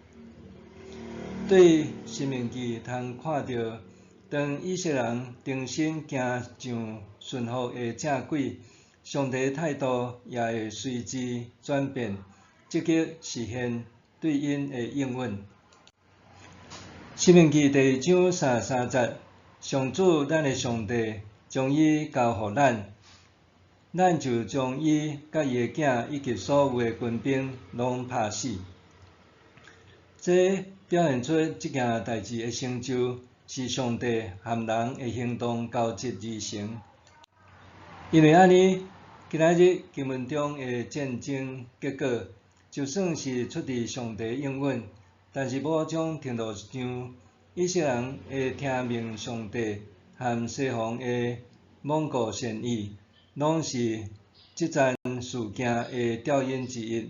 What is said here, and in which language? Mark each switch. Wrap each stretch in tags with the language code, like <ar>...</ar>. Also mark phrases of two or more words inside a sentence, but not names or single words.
<nan>对生命记通看到，当以色列人重新行上顺服的正轨，上帝态度也会随之转变，积极实现对因的应允。生命记第1章33节，上主咱的上帝将伊交予咱，咱就将伊甲伊的囝以及所有的军兵拢拍死。这表现出这件代志的成就，是上帝和人的行动交织而成。因为安尼，今仔日经文中的战争结果，就算是出自上帝应允，但是某种程度上，以色列人会听命上帝和西方的罔顾善意，拢是这战事件的调因之一。</nan>